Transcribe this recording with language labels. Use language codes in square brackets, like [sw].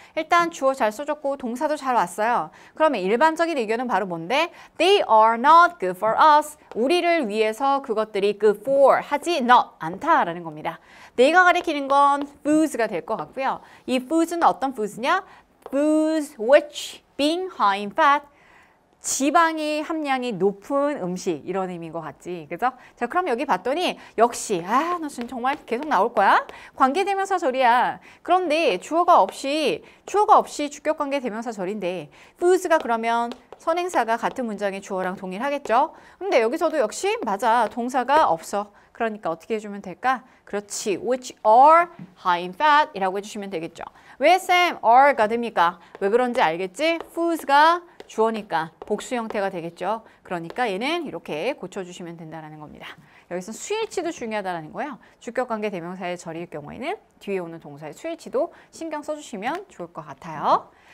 [ko] 일단 주어 잘 써줬고 동사도 잘 왔어요. 그러면 일반적인 의견은 바로 뭔데? [en] They are not good for us. [ko] 우리를 위해서 그것들이 [en] good for [ko] 하지 not 않다라는 겁니다. 내가 가리키는 건 foods가 될 것 같고요. 이 foods는 어떤 foods냐? [en] Foods which being high in fat. [ko] 지방의 함량이 높은 음식 이런 의미인 것 같지, 그죠? 자, 그럼 여기 봤더니 역시 너 지금 정말 계속 나올 거야? 관계대명사 절이야. 그런데 주어가 없이 주격관계 대명사 절인데 foods가 그러면 선행사가 같은 문장의 주어랑 동일하겠죠? 근데 여기서도 역시 맞아, 동사가 없어. 그러니까 어떻게 해주면 될까? 그렇지, [en] which are high in fat [ko] 이라고 해주시면 되겠죠. 왜 쌤 are가 됩니까? 왜 그런지 알겠지? foods가 주어니까 복수 형태가 되겠죠. 그러니까 얘는 이렇게 고쳐주시면 된다는 겁니다. 여기서 수일치도 중요하다는 거예요. 주격관계 대명사의 절일 경우에는 뒤에 오는 동사의 수일치도 신경 써주시면 좋을 것 같아요.